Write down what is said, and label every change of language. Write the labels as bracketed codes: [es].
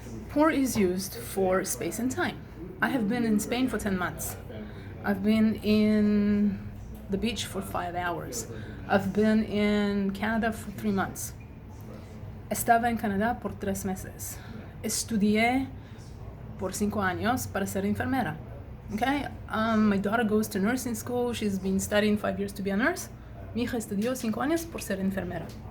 [en] Por is used for space and time. I have been in Spain for 10 months. I've been in the beach for 5 hours. I've been in Canada for 3 months. [es] Estaba en Canadá por 3 meses. Estudié por 5 años para ser enfermera. [en] Okay? My daughter goes to nursing school. She's been studying 5 years to be a nurse. [es] Mi hija estudió 5 años por ser enfermera.